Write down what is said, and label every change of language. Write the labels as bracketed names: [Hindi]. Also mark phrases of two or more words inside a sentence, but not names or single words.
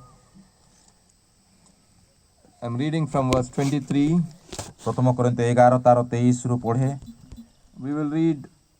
[English] I'm reading from verse 23. [Odia] ପ୍ରଥମ କରିନ୍ଥୀୟ 11 ତାର 23 ରୁ ପଢ଼େ। [English] We will read